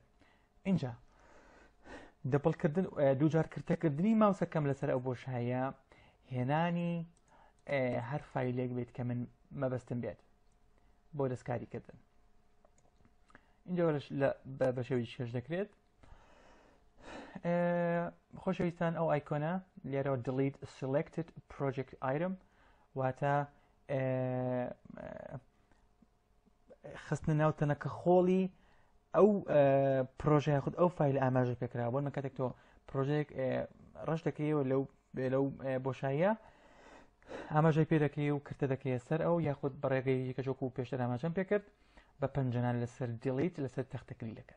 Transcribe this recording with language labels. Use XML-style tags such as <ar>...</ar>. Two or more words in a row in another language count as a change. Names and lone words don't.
<ckb>اینجا دەبڵکردن دووجارکردەکردنی ماوسەکەم لەسەر ئەو بۆشاییە هێنانی هەر فایلێک بێت کە من مەبەستم بێت بۆ دەستکاریکردن. اینجا بە شێوەیەکی کەش دەکرێت. خۆشەویستان ئەو ئایکۆنە لێرەوە</ckb> <en>delete selected project item</en> <ckb>واتە خستنە ناو تەنەکە خۆڵی ئەو پرۆژە یاخود ئەو فایل ئاماژە پێکراوە بۆ کاتێک تۆ پرۆژەیەک ڕەش دەکەیەوە لەو بۆشاییە ئاماژەی پێ دەکەی و کردە دەکەیە سەر ئەو یاخود بەڕێگەی کەچۆک و پێشتر ئاماژەم پێکرد بە پەنجەنان لەسەر delete لەسەر تەختەکلیلەکەت.</ckb>